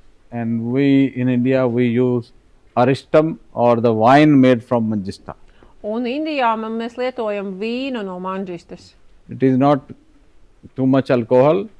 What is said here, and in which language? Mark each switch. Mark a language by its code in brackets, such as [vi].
[en] and we in India we use aristam or the wine made from manjista. [lv] Un Indijā mēs lietojam vīnu no manģistas. [en] It is not too much alcohol,